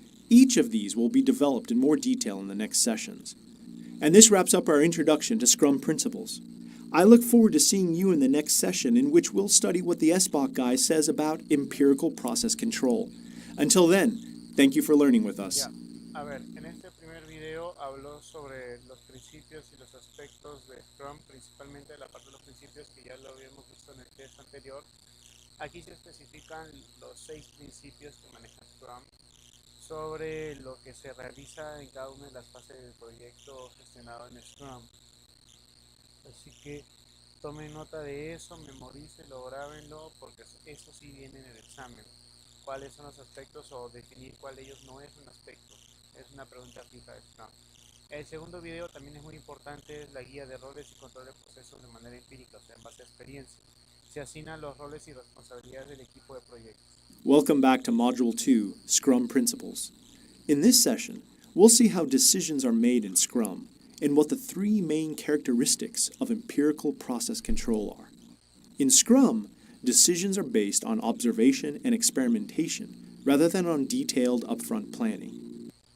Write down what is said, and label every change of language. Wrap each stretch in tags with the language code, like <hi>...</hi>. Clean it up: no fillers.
<en>Each of these will be developed in more detail in the next sessions. And this wraps up our introduction to Scrum principles. I look forward to seeing you in the next session, in which we'll study what the SBOC guy says about empirical process control. Until then, thank you for learning with us.</en> <es>A ver, en este primer video habló sobre los principios y los aspectos de Scrum, principalmente la parte de los principios que ya lo habíamos visto en el test anterior. Aquí se especifican los 6 principios que maneja Scrum, sobre lo que se realiza en cada una de las fases del proyecto gestionado en Scrum. Así que tomen nota de eso, memorícenlo, grábenlo, porque eso sí viene en el examen. ¿Cuáles son los aspectos o definir cuál de ellos no es un aspecto? Es una pregunta fija de Scrum. El segundo video también es muy importante, es la guía de roles y control de procesos de manera empírica, o sea, en base a experiencia. Se asignan los roles y responsabilidades del equipo de proyecto.</es> <en>Welcome back to Module 2, Scrum Principles. In this session, we'll see how decisions are made in Scrum and what the 3 main characteristics of empirical process control are. In Scrum, decisions are based on observation and experimentation rather than on detailed upfront planning.</en>